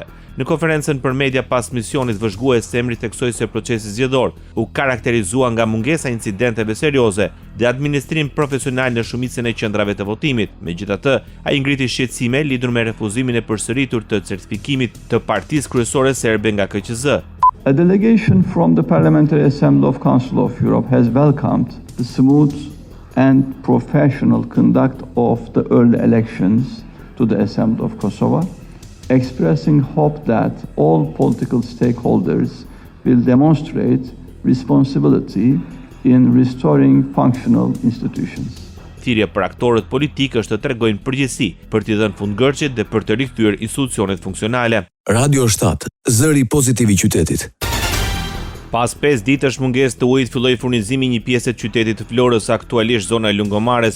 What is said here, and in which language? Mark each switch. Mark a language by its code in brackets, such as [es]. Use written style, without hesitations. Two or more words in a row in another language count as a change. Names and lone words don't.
[sq] Në konferencën për media pas misionit, vëzhgues Emri theksoi se procesi zgjedhor u karakterizua nga mungesa incidenteve serioze dhe administrim profesional në shumicën e qendrave të votimit. Megjithatë, ai ngriti shqetësime lidhur me refuzimin e përsëritur të certifikimit të Partisë Kryesore Serbe nga KQZ. [en] A delegation from the Parliamentary Assembly of Council of Europe has welcomed the smooth and professional conduct of the early elections to the Assembly of Kosovo, expressing hope that all political stakeholders will demonstrate responsibility in restoring functional institutions. [sq] Thirrja për aktorët politikë është të tregojnë përgjegjësi për t'i dhënë fundgërqet dhe për të rikthyer institucionet funksionale. Radio 7, zëri pozitiv i qytetit. Pas 5 ditësh mungesë të ujit filloi furnizimi një pjesë të qytetit të Florës, aktualisht zona e Lungomares.